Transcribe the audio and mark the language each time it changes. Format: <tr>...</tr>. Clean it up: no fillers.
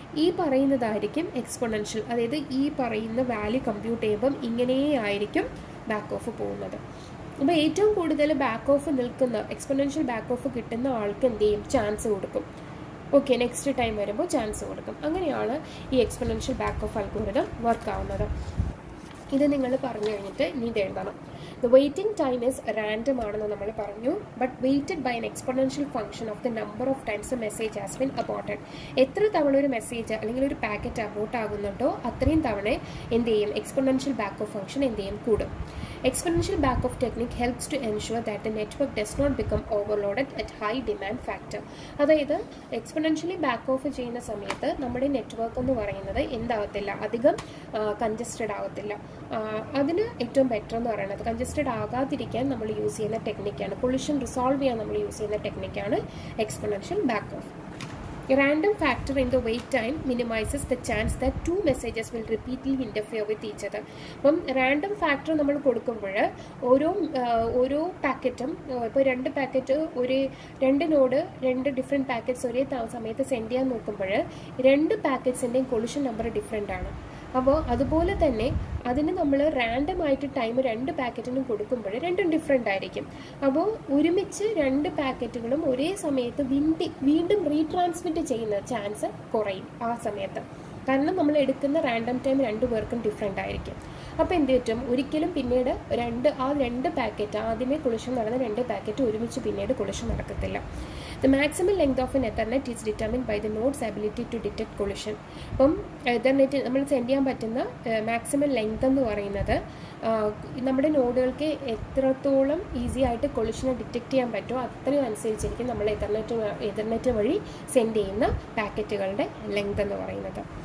<ml>ഈ പറയുന്നതായിരിക്കും എക്സ്പൊണൻഷ്യൽ, അതായത് ഈ പറയുന്ന വാല്യൂ കമ്പ്യൂട്ട് ചെയ്യുമ്പം ഇങ്ങനെ ആയിരിക്കും ബാക്ക് ഓഫ് പോകുന്നത്. അപ്പോൾ ഏറ്റവും കൂടുതൽ ബാക്ക് ഓഫ് നിൽക്കുന്ന, എക്സ്പൊണൻഷ്യൽ ബാക്ക് ഓഫ് കിട്ടുന്ന ആൾക്ക് എന്ത് ചെയ്യും, ചാൻസ് കൊടുക്കും. ഓക്കെ, നെക്സ്റ്റ് ടൈം വരുമ്പോൾ ചാൻസ് കൊടുക്കും. അങ്ങനെയാണ് ഈ exponential back of algorithm work ആവുന്നത്. ഇത് നിങ്ങൾ പറഞ്ഞു കഴിഞ്ഞിട്ട് ഇനി ഇത് എഴുതണം.</ml> <en>The waiting time is random</en> <ml>ആണെന്ന് നമ്മൾ പറഞ്ഞു,</ml> <en>but weighted by an exponential function of the number of times the message has been aborted.</en> <ml>എത്ര തവണ ഒരു മെസ്സേജ് അല്ലെങ്കിൽ ഒരു പാക്കറ്റ് അബോർട്ട് ആകുന്നുണ്ടോ അത്രയും തവണ എന്ത് ചെയ്യും, എക്സ്പൊണൻഷ്യൽ ബാക്ക് ഓഫ് ഫംഗ്ഷൻ എന്ത് ചെയ്യും, കൂടും.</ml> <en>Exponential back off technique helps to ensure that the network does not become overloaded at high demand factor.</en> <ml>അതായത് എക്സ്പൊണൻഷ്യലി ബാക്ക് ഓഫ് ചെയ്യുന്ന സമയത്ത് നമ്മുടെ നെറ്റ്വർക്ക് എന്ന് പറയുന്നത് എന്താവത്തില്ല, അധികം കൺജസ്റ്റഡ് ആവത്തില്ല. അതിന് ഏറ്റവും ബെറ്റർ എന്ന് പറയുന്നത് കൺജസ്റ്റഡ് ആകാതിരിക്കാൻ നമ്മൾ യൂസ് ചെയ്യുന്ന ടെക്നിക്കാണ്, കൊളിഷൻ റിസോൾവ് ചെയ്യാൻ നമ്മൾ യൂസ് ചെയ്യുന്ന ടെക്നിക്കാണ് exponential back of.</ml> <en>A random factor in the wait time minimizes the chance that 2 messages will repeatedly interfere with each other.</en> <ml>അപ്പം റാൻഡം ഫാക്ടർ നമ്മൾ കൊടുക്കുമ്പോൾ ഓരോ പാക്കറ്റും, ഇപ്പോൾ 2 പാക്കറ്റ് ഒരു 2 നോഡ് 2 ഡിഫറെൻറ്റ് പാക്കറ്റ്സ് ഒരേ സമയത്ത് സെൻഡ് ചെയ്യാൻ നോക്കുമ്പോൾ 2 പാക്കറ്റ്സിൻ്റെയും കൊളിഷൻ നമ്പർ ഡിഫറെൻ്റ് ആണ്. അപ്പോൾ അതുപോലെ തന്നെ അതിന് നമ്മൾ റാൻഡമായിട്ട് ടൈം 2 പാക്കറ്റിനും കൊടുക്കുമ്പോൾ രണ്ടും ഡിഫറെൻ്റ് ആയിരിക്കും. അപ്പോൾ ഒരുമിച്ച് 2 പാക്കറ്റുകളും ഒരേ സമയത്ത് വീണ്ടും റീട്രാൻസ്മിറ്റ് ചെയ്യുന്ന ചാൻസ് കുറയും ആ സമയത്ത്. കാരണം നമ്മൾ എടുക്കുന്ന റാൻഡം ടൈം 2 പേർക്കും ഡിഫറെൻ്റ് ആയിരിക്കും. അപ്പോൾ എന്ത് പറ്റും, ഒരിക്കലും പിന്നീട് 2 പാക്കറ്റ് ആദ്യമേ കൊളിഷൻ നടന്ന 2 പാക്കറ്റ് ഒരുമിച്ച് പിന്നീട് കൊളിഷൻ നടക്കത്തില്ല.</ml> <en>The maximum length of an Ethernet is determined by the node's ability to detect collision.</en> <ml>അപ്പം എതർനെറ്റ് നമ്മൾ സെൻഡ് ചെയ്യാൻ പറ്റുന്ന മാക്സിമം ലെങ്ത് എന്ന് പറയുന്നത് നമ്മുടെ നോഡുകൾക്ക് എത്രത്തോളം ഈസി ആയിട്ട് കൊളിഷനെ ഡിറ്റക്ട് ചെയ്യാൻ പറ്റുമോ അത്രയും അനുസരിച്ചിരിക്കും നമ്മൾ എതർനെറ്റ് വഴി സെൻഡ് ചെയ്യുന്ന പാക്കറ്റുകളുടെ ലെങ്ത് എന്ന് പറയുന്നത്.</ml>